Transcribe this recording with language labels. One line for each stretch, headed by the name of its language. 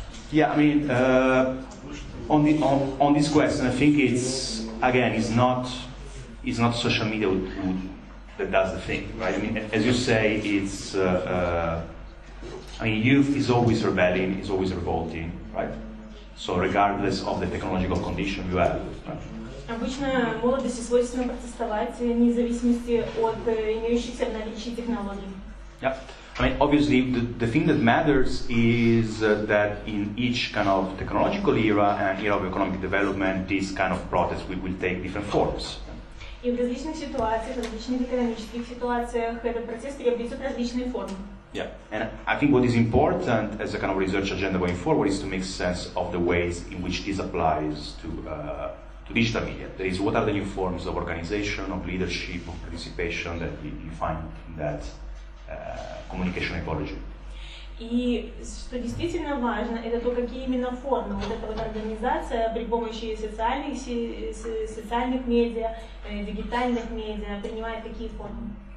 English: Yeah, I mean, on this question, I think it's not social media that does the thing, right? I mean, as you say, it's youth is always rebelling, is always revolting, right? So regardless of the technological condition you have. Right?
Russian: Обычно молодости свойственно протестовать вне зависимости от имеющихся в наличии технологий.
English: Yeah. I mean, obviously, the thing that matters is that in each kind of technological era and era of economic development, this kind of protest will take different forms.
Russian: И в различных ситуациях, в различных экономических ситуациях этот протест приобретет различные формы.
English: Yeah, and I think what is important as a kind of research agenda going forward is to make sense of the ways in which this applies to digital media. That is, what are the new forms of organization, of leadership, of participation that you find in that communication ecology.
Russian: И что действительно важно, это то, какие именно формы вот эта вот организация при помощи социальных медиа, дигитальных медиа принимает какие формы.